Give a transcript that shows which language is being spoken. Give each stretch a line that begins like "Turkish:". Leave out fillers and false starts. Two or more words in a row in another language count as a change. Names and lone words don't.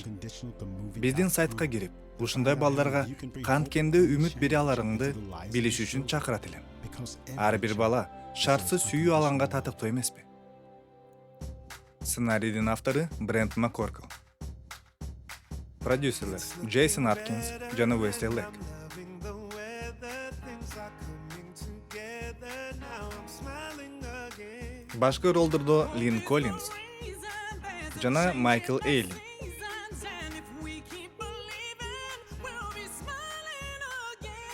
Kyrgyz: Биздин сайтка кирип, ушундай балдарга канткенде үмүт бере аларыңды билиш үчүн чакырат элем. Ар бир бала шартсыз сүйүү алганга татыктуу эмеспи? Сценарийдин автору Брент Маккоркл. Продюсерлер Джейсон Аткинс жана Уэсли Лек.
English: Loving the way that things are coming together. Now I'm smiling again.
Kyrgyz: Башкы ролдордо Лин Коллинз жана Майкл Эйлин.
English: And if we keep believing, we'll be smiling